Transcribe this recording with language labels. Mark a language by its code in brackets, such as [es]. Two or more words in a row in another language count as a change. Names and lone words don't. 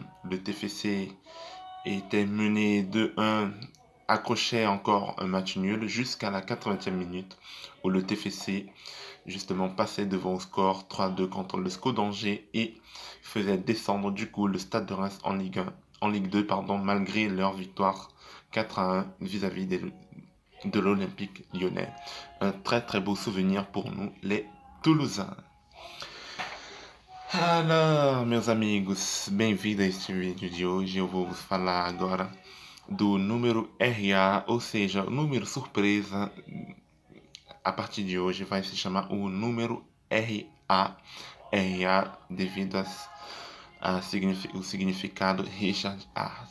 [fr] Le TFC était mené 2-1, accrochait encore un match nul jusqu'à la 80e minute où le TFC justement passait devant au score 3-2 contre le SCO d'Angers et faisait descendre du coup le Stade de Reims en Ligue 1, en Ligue 2 pardon, malgré leur victoire 4-1 vis-à-vis de l'Olympique lyonnais. Un très très beau souvenir pour nous les Toulousains. Alors, [pt] meus amigos, bem-vindo a este vídeo de hoje. Eu vou vos falar agora do número RA, ou seja, o número surpresa. A partir de hoje vai se chamar o número RA, RA devido o significado Richard Art.